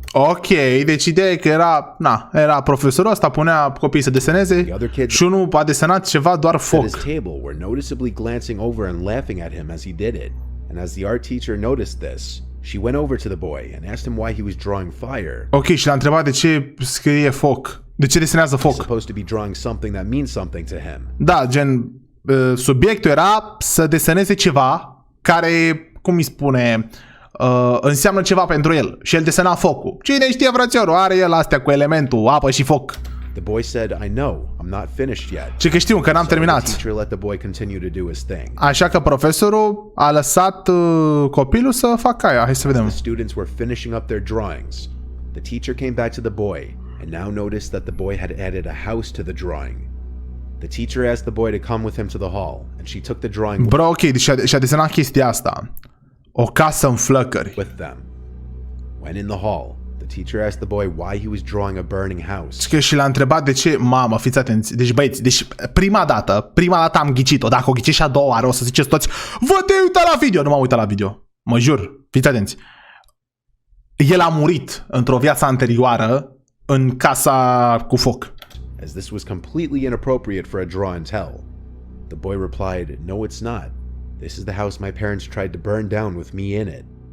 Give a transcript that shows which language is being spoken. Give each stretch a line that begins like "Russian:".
Romanian: Ok, deci ideea e că era profesorul ăsta, punea copiii să deseneze și unul a desenat ceva doar foc.
English: At his table were noticeably glancing over and laughing at him as he did it, and as the art teacher noticed this, she went over to the boy and asked him why he was drawing fire.
Romanian: Ok, și l-a întrebat de ce scrie foc, de ce desenează foc.
English: He's supposed to be drawing something that means something to him.
Romanian: Da, gen, subiectul era să deseneze ceva care, cum îi spune, înseamnă ceva pentru el. Și el desena focul. Cine știe, frățiorul, are el astea cu elementul, apă și foc.
English: The boy said, I know, I'm not finished yet.
Romanian: Ce că știu, că n-am terminat.
English: The teacher let the boy continue to do his thing.
Romanian: Așa că profesorul a lăsat copilul să facă aia. Hai să vedem.
English: The students were finishing up their drawings. The teacher came back to the boy and now noticed that the boy had added a house to the drawing. The teacher asked the boy to come with him to the hall and she took the drawing
Romanian: Bro, ok, deci și-a desenat chestia asta. O casă în flăcări.
English: with them. When in the hall, the teacher asked the boy why he was drawing a burning house.
Romanian: Și l-a întrebat de ce, mamă, fiți atenți. Deci băieți, deci prima dată am ghicit-o. Dacă o ghiciți și a doua oară, o să ziceți toți, vă te uita la video. Nu m-am uitat la video. Mă jur, fiți atenți. El a murit într-o viață anterioară în casa cu foc.
English: As this was completely inappropriate for a draw and tell. The boy replied, no, it's not. This is the house my parents tried to burn down with me in it.